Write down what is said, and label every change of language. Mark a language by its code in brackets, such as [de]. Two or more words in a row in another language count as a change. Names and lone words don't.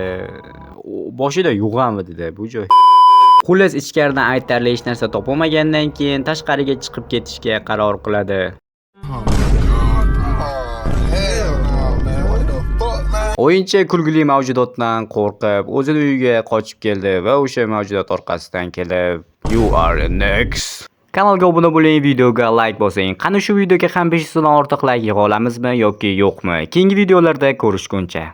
[uz] Boshida yo'qamidi bu joy. Xullas ichkaridan aytarli hech narsa topolmagandan keyin tashqariga chiqib ketishga qaror qiladi. O'yinchi kulgili mavjudotdan qo'rqib, o'zining uyiga qochib keldi va o'sha mavjudot orqasidan kelib, [en] "You are next." [uz] Kanalga obuna bo'ling, videoga like bosing. Qani shu videoga ham 500 dan ortiq like yig'a olamizmi yoki yo'qmi? Keyingi videolarda ko'rishguncha.